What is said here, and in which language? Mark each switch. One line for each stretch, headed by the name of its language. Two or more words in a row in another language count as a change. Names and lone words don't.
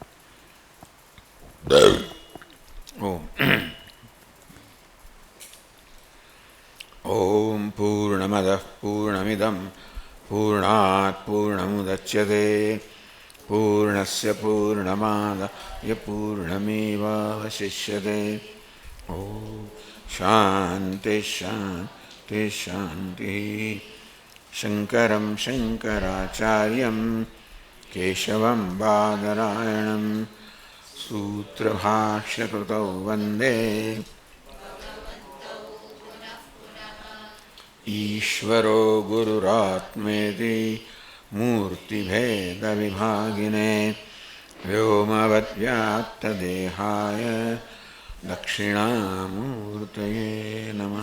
Sanskrit: ઓમ પૂર્ણમદઃ પૂર્ણમિદં પૂર્ણાત પૂર્ણમુદચ્યતે પૂર્ણસ્ય પૂર્ણમાદાય પૂર્ણમેવાવશિષ્યતે. ઓમ શાંતિ શાંતિ શાંતિ. શંકરં શંકરાચાર્યં કેશવં બાદરાયણં सूत्रभाष्यकृतौ वन्दे ईश्वरो गुरुरात्मेति मूर्तिभेदविभागिने व्योमवद्व्याप्तदेहाय दक्षिणामूर्तये नमः।